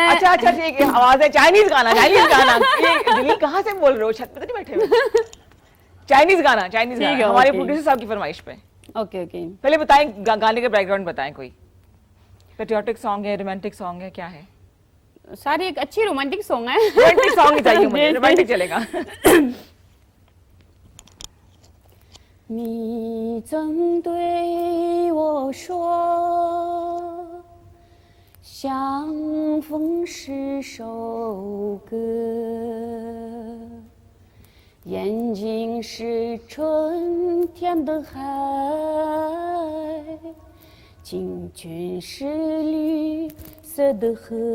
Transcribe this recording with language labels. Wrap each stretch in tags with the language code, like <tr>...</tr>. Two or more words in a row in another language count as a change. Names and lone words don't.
<ur>اچھا اچھا، ٹھیک ہے، آواز ہے چائنیز گانا، چائنیز گانا۔ یہ دلی کہاں سے بول رہے ہو، چھت پہ تو نہیں بیٹھے ہوئے? چائنیز گانا، چائنیز ठीक गाना, है, हमारे ओके। پروڈیوسر صاحب کی فرمائش پہ.</ur> <en>OK OK.</en> <ur>پہلے بتائیں، گانے کا بیک گراؤنڈ بتائیں، کوئی</ur> <en>patriotic song</en> <ur>ہے,</ur> <en>romantic song</en> <ur>ہے، کیا ہے? ساری ایک اچھی</ur> <en>romantic song</en> <ur>ہے.</ur> <en>romantic song</en> <ur>ہی چاہیے مجھے, जी, رومانٹک چلے گا.</ur> <zh>你曾对我说，相逢是首歌，眼睛是春天的海，青春是绿色的河。</zh>